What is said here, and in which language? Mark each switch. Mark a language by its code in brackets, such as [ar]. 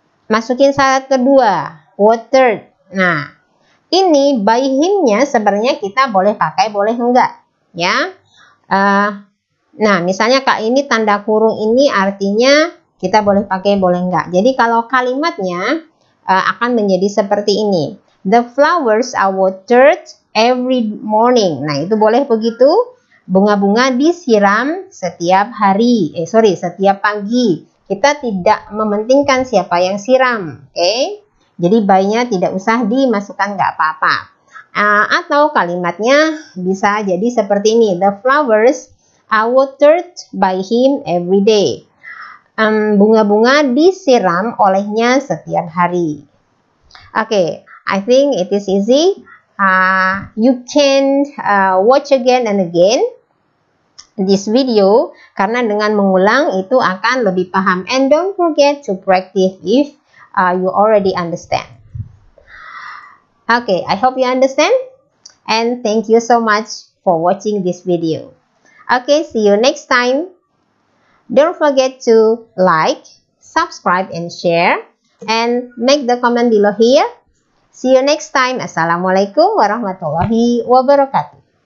[id] Masukin syarat kedua, watered. Nah, ini by him-nya sebenarnya kita boleh pakai, boleh enggak, ya. Nah, misalnya Kak, ini tanda kurung ini artinya kita boleh pakai, boleh enggak. Jadi kalau kalimatnya akan menjadi seperti ini. [en] The flowers are watered every morning. [id] Nah, itu boleh begitu. Bunga-bunga disiram setiap hari. Setiap pagi. Kita tidak mementingkan siapa yang siram. Oke. Jadi by-nya tidak usah dimasukkan, nggak apa-apa. Atau kalimatnya bisa jadi seperti ini. [en] The flowers are watered by him every day. [id] Bunga-bunga disiram olehnya setiap hari. [en] Oke, I think it is easy. You can watch again and again this video, [id] karena dengan mengulang itu akan lebih paham. [en] And don't forget to practice if you already understand. Okay, I hope you understand, and thank you so much for watching this video. Okay, see you next time. Don't forget to like, subscribe, and share, and make the comment below here. See you next time. Assalamualaikum warahmatullahi wabarakatuh.